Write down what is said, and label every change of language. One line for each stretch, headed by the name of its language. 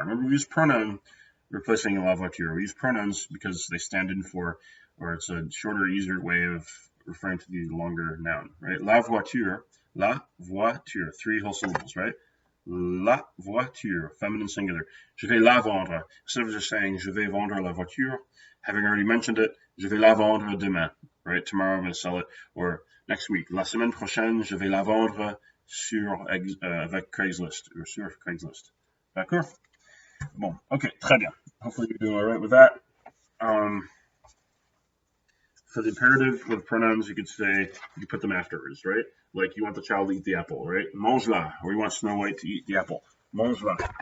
English: Remember, we use pronoun replacing la voiture. We use pronouns because they stand in for, or it's a shorter, easier way of referring to the longer noun, right? La voiture, 3 whole syllables, right?
French: La voiture, feminine singular. Je vais la vendre.
English: Instead of just saying
French: je vais vendre la voiture,
English: having already mentioned it,
French: je vais la vendre demain, right?
English: Tomorrow I'm going to sell it, or next week.
French: La semaine prochaine, je vais la vendre avec Craigslist, or sur Craigslist. D'accord? Bon, okay, très bien.
English: Hopefully you're doing all right with that. For the imperative with pronouns, you could say, you put them afterwards, right? Like you want the child to eat the apple, right?
French: Mange-la,
English: or you want Snow White to eat the apple. Mange-la.